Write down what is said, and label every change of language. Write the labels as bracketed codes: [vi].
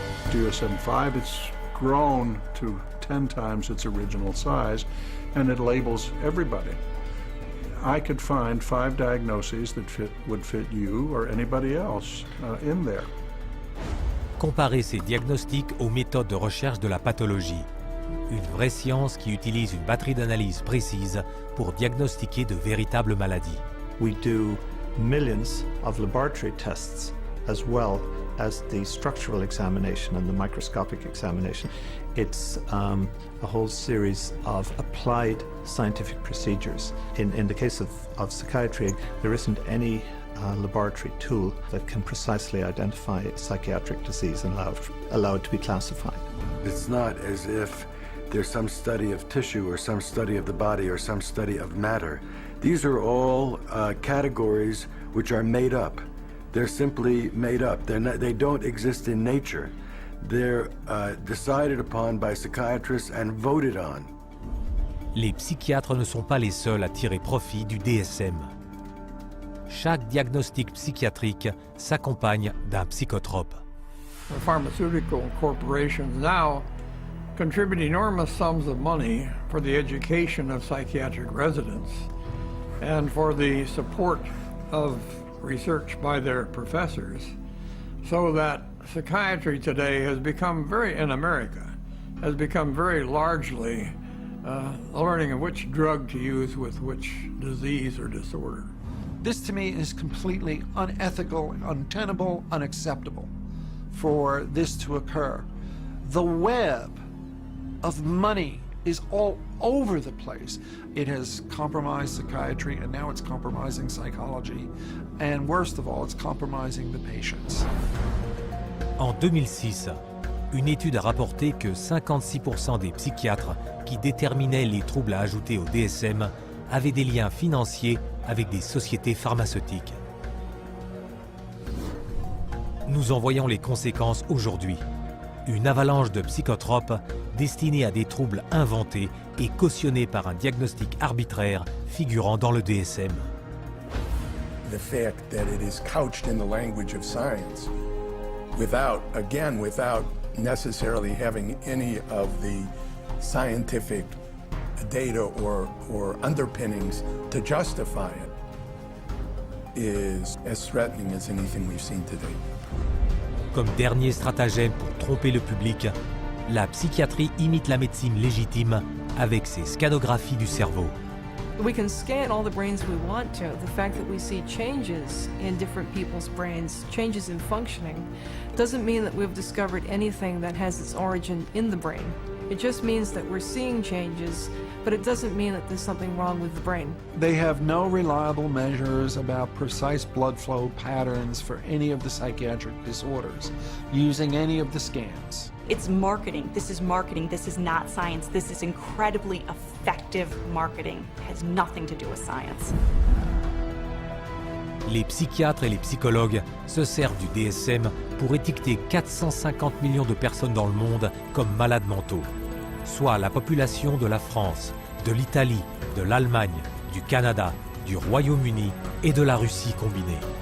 [en] DSM-5, it's grown to 10 times its original size, and it labels everybody. I could find 5 diagnoses that would fit you or anybody else in there. [fr] Comparez ces diagnostics aux méthodes de recherche de la pathologie. Une vraie science qui utilise une batterie d'analyses précise pour diagnostiquer de véritables maladies. [en] We do millions of laboratory tests as well as the structural examination and the microscopic examination. It's a whole series of applied scientific procedures. In the case of psychiatry, there isn't any laboratory tool that can precisely identify psychiatric disease and allow it to be classified. It's not as if there's some study of tissue or some study of the body or some study of matter. These are all categories which are made up. They're simply made up. They don't exist in nature. They're decided upon by psychiatrists and voted on. [fr] Les psychiatres ne sont pas les seuls à tirer profit du DSM. Chaque diagnostic psychiatrique s'accompagne d'un psychotrope. [en] The pharmaceutical corporations now contribute enormous sums of money for the education of psychiatric residents and for the support of research by their professors, so that psychiatry today has become in America, has become very largely learning of which drug to use with which disease or disorder. This to me is completely unethical, untenable, unacceptable for this to occur. The web of money is all over the place. It has compromised psychiatry, and now it's compromising psychology, and worst of all, it's compromising the patients. [fr] En 2006, une étude a rapporté que 56% des psychiatres qui déterminaient les troubles à ajouter au DSM avaient des liens financiers avec des sociétés pharmaceutiques. Nous en voyons les conséquences aujourd'hui. Une avalanche de psychotropes destinés à des troubles inventés et cautionnés par un diagnostic arbitraire figurant dans le DSM. [en] The fact that it is couched in the language of science without necessarily having any of the scientific data or underpinnings to justify it is as threatening as anything we've seen today. [fr] Comme dernier stratagème pour tromper le public, la psychiatrie imite la médecine légitime avec ses scanographies du cerveau. [en] We can scan all the brains we want to. The fact that we see changes in different people's brains, changes in functioning, doesn't mean that we've discovered anything that has its origin in the brain. It just means that we're seeing changes, but it doesn't mean that there's something wrong with the brain. They have no reliable measures about precise blood flow patterns for any of the psychiatric disorders using any of the scans. It's marketing. This is not science. This is incredibly effective marketing. It has nothing to do with science. [fr] Les psychiatres et les psychologues se servent du DSM pour étiqueter 450 millions de personnes dans le monde comme malades mentaux, soit la population de la France, de l'Italie, de l'Allemagne, du Canada, du Royaume-Uni et de la Russie combinée.